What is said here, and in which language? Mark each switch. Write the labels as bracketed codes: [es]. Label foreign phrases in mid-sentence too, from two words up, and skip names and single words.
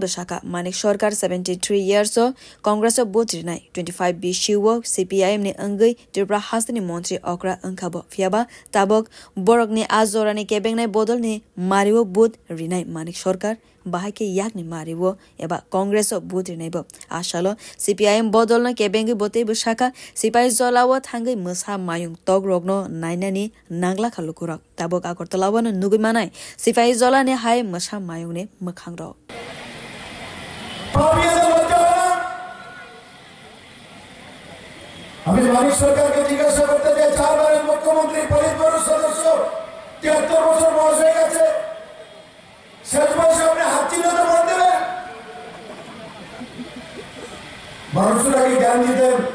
[trp] Bashaka Manik Shorkar 73 years Congress of Butrinai 25 Bishiwo CPIM ni Angai Tripura Hastani Montri Okra Ankabo Fiaba Tabok Borok ni Azora ni Kebeng ni Bodol ni Mariwo Bud Rinai Manik Shorkar Bahake Yak ni Mariwo Eba Congress of Butrinai Bo Ashalo CPIM Bodol na Kebeng Bote Bushaka Sipai Zolawa Tangai Musa Mayung Tog Rogno Nainani Nangla Kalukurok Tabok Akortalawan Nugumanai Sipai Zola ni Hai Musa Mayung ni Makhangro [bn] আমি মানিক সরকারকে জিজ্ঞাসা করতে চাই 4 বারের মুখ্যমন্ত্রী পরিবার সদস্য 73 বছর বয়স হয়ে গেছে শেষ বয়সে আপনি হাত চিহ্নতে ভোট দেবেন মানুষটাকে জ্ঞান দিতেন